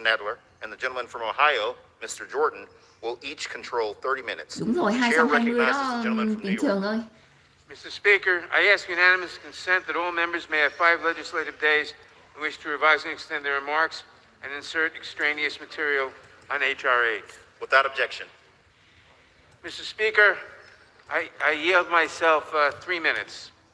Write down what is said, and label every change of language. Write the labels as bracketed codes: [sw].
[en] Nadler, and the gentleman from Ohio, Mr. Jordan, will each control 30 minutes. [vi] Đúng rồi, 220 đó, Bình Trường ơi. [en] Mr. Speaker, I ask unanimous consent that all members may have 5 legislative days in which to revise and extend their remarks and insert extraneous material on H.R. 8. Without objection. Mr. Speaker, I yield myself 3 minutes.